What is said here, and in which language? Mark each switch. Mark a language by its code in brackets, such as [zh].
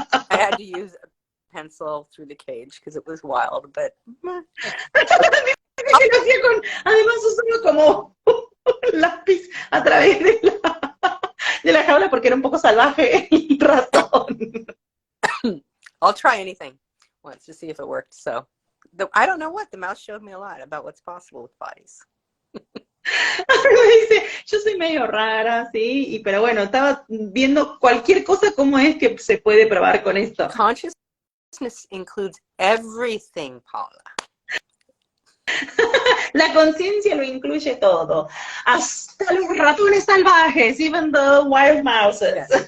[en] I had to use a pencil through the cage because it was wild, but [es] Además usó como un lápiz a través de la jaula porque era un poco salvaje el ratón. [en] I'll try anything once to see if it worked. So I don't know what, the mouse showed me a lot about what's possible with bodies. [es] Dice, yo soy medio rara, sí, pero bueno, estaba viendo cualquier cosa cómo es que se puede probar con esto. [en] Consciousness includes everything, Paula. [es] La conciencia lo incluye todo, hasta los ratones salvajes, [en] even the wild mouses.